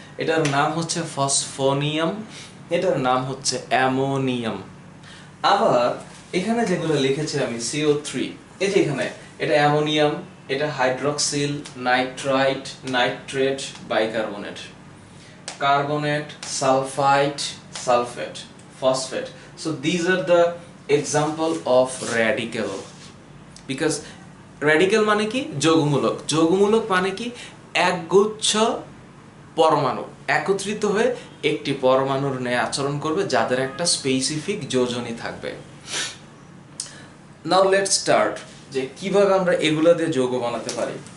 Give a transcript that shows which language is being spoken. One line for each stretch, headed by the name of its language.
Bangla: এটার নাম হচ্ছে ফসফোনিয়াম, এটার নাম হচ্ছে অ্যামোনিয়াম। আবার এখানে যেগুলো লিখেছি আমি CO3, এই যে এখানে এটা অ্যামোনিয়াম, এটা hydroxyl, nitrite, nitrate, bicarbonate, carbonate, sulphite, sulphate, phosphate.
English: So these are the example of radical.
Bangla: Because radical মানে কি? যৌগমূলক। যৌগমূলক মানে কি? একগুচ্ছ পরমাণু একত্রিত হয়ে একটি পরমাণুর ন্যায় আচরণ করবে, যাদের একটা স্পেসিফিক যোজনী থাকবে।
English: now let's start,
Bangla: যে কিভাবে আমরা এগুলা দিয়ে যৌগ বানাতে পারি।